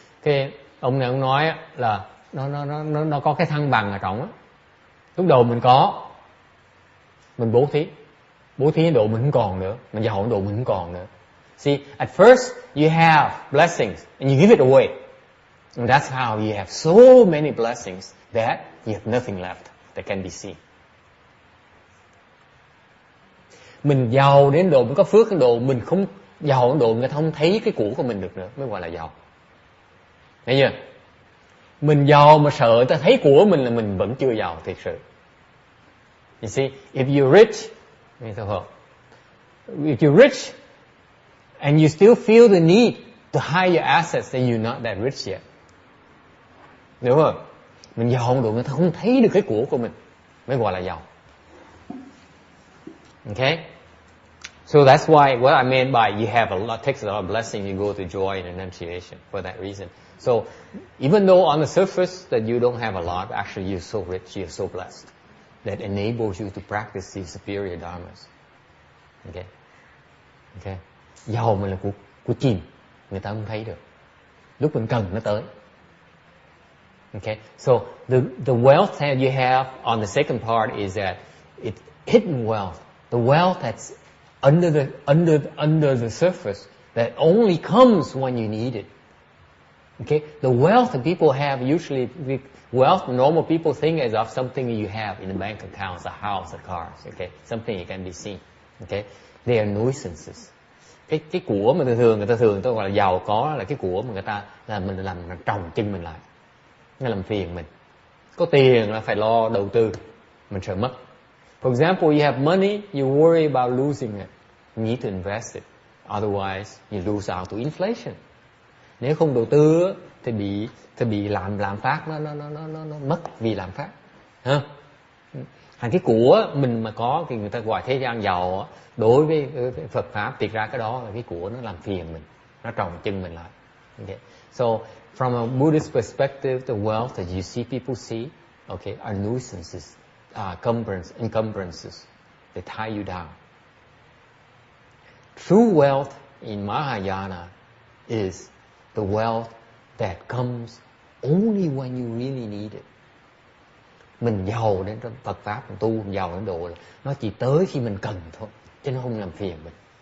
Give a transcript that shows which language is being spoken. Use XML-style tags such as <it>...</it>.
<vi>Cái ông này ông nói là nó có cái thăng bằng ở trong á. Lúc đầu mình bố thí, bố thí độ mình không còn nữa, mình giàu độ mình không còn nữa.</vi> <en>See, at first you have blessings and you give it away. And that's how you have so many blessings that you have nothing left that can be seen.</en> <vi>Mình giàu đến độ mình có phước đến độ mình không giàu đến độ người ta không thấy cái của mình được nữa mới gọi là giàu. Thấy chưa? Mình giàu mà sợ người ta thấy của mình là mình vẫn chưa giàu thiệt sự.</vi> <en>You see, if you're rich, if you're rich and you still feel the need to hide your assets, then you're not that rich yet.</en> <vi>Đúng không? Mình giàu độ người ta không thấy được cái của mình mới gọi là giàu.</vi> <en>Okay? So that's why what I meant by you have a lot, takes a lot of blessing, you go to joy and renunciation for that reason. So even though on the surface that you don't have a lot, actually you're so rich, you're so blessed that enables you to practice these superior dharmas. Okay? Okay?</en> <vi>Giàu mình là của chìm, người ta không thấy được. Lúc mình cần nó tới. Okay?</vi> <en>So the wealth that you have on the second part is that it's hidden wealth. The wealth that's under the surface that only comes when you need it. Okay? The wealth that people have usually, wealth normal people think is of something you have in the bank accounts, a house, a cars. Okay? Something you can be seen. Okay? They are nuisances.</en> <vi>Cái của mà người ta thường gọi là giàu có là cái của mà người ta là mình làm trồng chân mình lại. Nó làm phiền mình. Có tiền là phải lo đầu tư, mình sợ mất.</vi> <en>For example, you have money, you worry about losing it. You need to invest it. Otherwise, you lose out to inflation.</en> <vi>Nếu không đầu tư thì bị lạm phát nó mất vì lạm phát. Ha? Hàng cái của mình mà có thì người ta gọi thế gian giàu, đối với Phật pháp thiệt ra cái đó là cái của nó làm phiền mình, nó trồng chân mình lại.</vi> <en>Okay. So from a Buddhist perspective, the wealth that you see people see, okay, are nuisances, encumbrances that tie you down. True wealth in Mahayana is the wealth that comes only when you really need it.</en> <vi>Mình giàu đến trong Phật pháp, mình tu mình giàu đến độ là nó chỉ tới khi mình cần thôi, chứ nó không làm phiền mình.</vi>